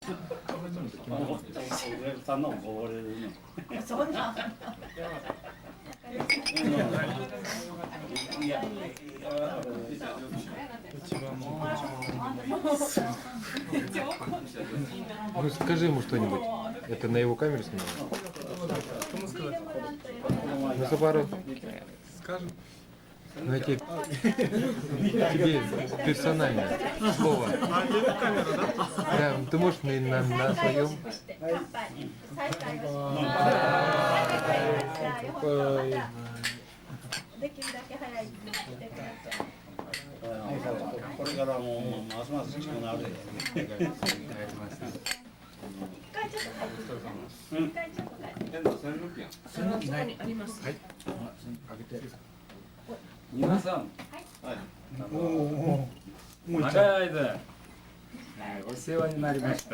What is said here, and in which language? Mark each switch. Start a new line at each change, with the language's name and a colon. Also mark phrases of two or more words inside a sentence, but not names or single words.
Japanese: さんのもこぼれるね。そんな。いや。
Russian: Ну скажи ему что-нибудь. Это на его камеру снимаю. Ну за пару. Скажем. Ну я тебе персонально слово. А, это камера, да? Да, ты можешь на своем.
Japanese: これからもうますます近くなるで。皆さん、長い間、お世話になりました。